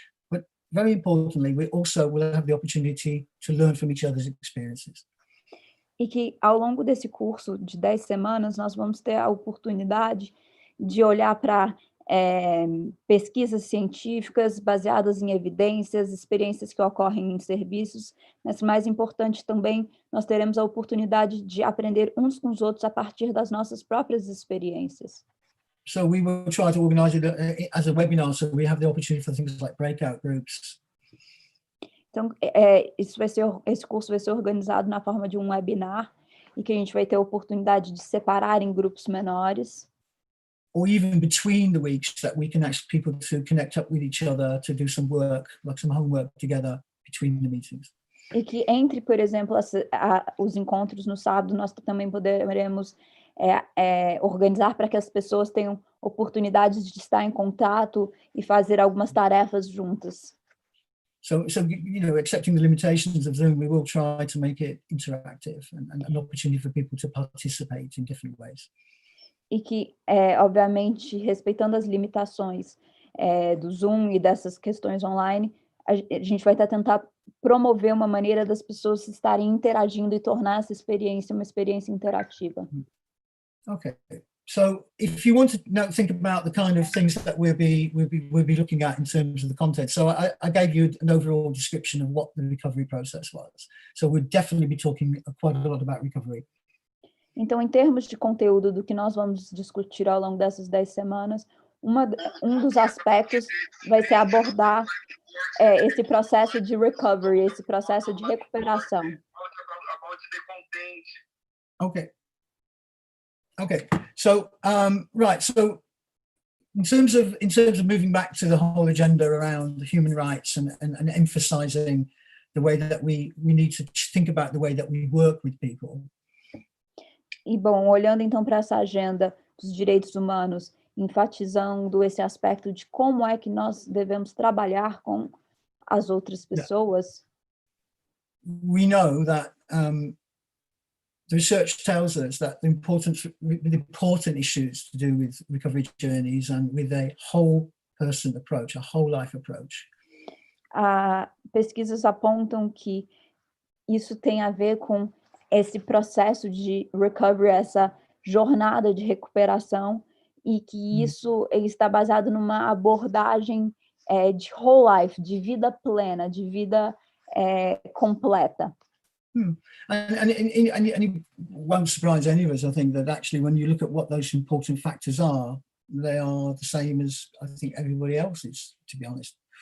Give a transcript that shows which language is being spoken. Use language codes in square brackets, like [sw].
[en] But very importantly, we also will have the opportunity to learn from each other's experiences. [pt] E que ao longo desse curso de 10 semanas, nós vamos ter a oportunidade de olhar para pesquisas científicas baseadas em evidências, experiências que ocorrem em serviços, mas mais importante também, nós teremos a oportunidade de aprender uns com os outros a partir das nossas próprias experiências. [en] So we will try to organize it as a webinar, so we have the opportunity for things like breakout groups. [pt] Então, esse curso vai ser organizado na forma de um webinar, e que a gente vai ter a oportunidade de separar em grupos menores. [en] Or even between the weeks, that we can ask people to connect up with each other, to do some work, like some homework together between the meetings. [pt] E que entre, por exemplo, os encontros no sábado, nós também poderemos organizar para que as pessoas tenham oportunidades de estar em contato e fazer algumas tarefas juntas. [en] So accepting the limitations of Zoom, we will try to make it interactive and an opportunity for people to participate in different ways. [pt] E que, obviamente, respeitando as limitações do Zoom e dessas questões online, a gente vai tentar promover uma maneira das pessoas estarem interagindo e tornar essa experiência uma experiência interativa. [en] Okay, so if you want to now think about the kind of things that we'll be looking at in terms of the content. So I gave you an overall description of what the recovery process was. So we'll definitely be talking quite a lot about recovery. [pt] Então, em termos de conteúdo do que nós vamos discutir ao longo dessas 10 semanas, um dos aspectos vai ser abordar esse processo de recovery, esse processo de recuperação. [en] Okay. So right. So in terms of moving back to the whole agenda around human rights and emphasizing the way that we need to think about the way that we work with people. [pt] E, bom, olhando então para essa agenda dos direitos humanos, enfatizando esse aspecto de como é que nós devemos trabalhar com as outras pessoas. [en] We know that the research tells us that the important issues to do with recovery journeys and with a whole person approach, a whole life approach. [pt] Pesquisas apontam que isso tem a ver com esse processo de recovery, essa jornada de recuperação, e que isso está baseado numa abordagem de whole life, de vida plena, de vida completa. [en] And it won't surprise any of us, I think, that actually when you look at what those important factors are, they are the same as I think everybody else's, to be honest.